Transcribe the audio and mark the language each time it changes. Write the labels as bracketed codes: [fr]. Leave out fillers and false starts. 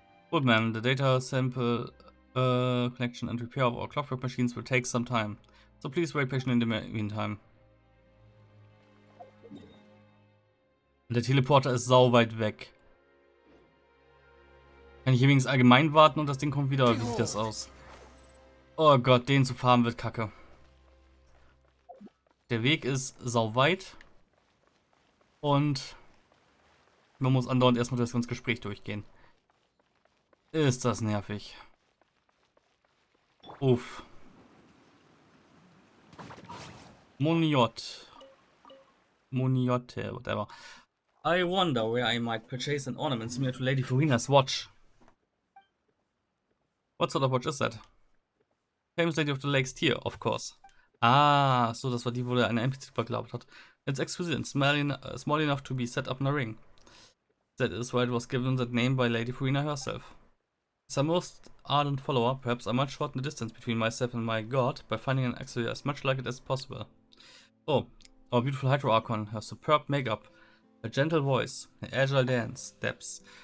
[en] Good man, the data sample connection and repair of our clockwork machines will take some time. So please wait patient in the meantime. Und der Teleporter ist sau weit weg. Kann ich übrigens allgemein warten und das Ding kommt wieder? Wie sieht das aus? Oh Gott, den zu farmen wird kacke. Der Weg ist sau weit. Und man muss andauernd erstmal das ganze Gespräch durchgehen. Ist das nervig. Uff. Moniotte, whatever. I wonder where I might purchase an ornament similar to Lady Furina's watch. What sort of watch is that? Famous Lady of the Lakes Tear, of course. [de] Ah, so, das war die, wo der eine NPC beglaubt hat. [en] It's exquisite and small enough to be set up in a ring. That is why it was given that name by Lady Furina herself. As a most ardent follower, perhaps I might shorten the distance between myself and my god by finding an accessory as much like it as possible. Oh, our beautiful Hydro Archon, her superb makeup, her gentle voice, her agile dance steps.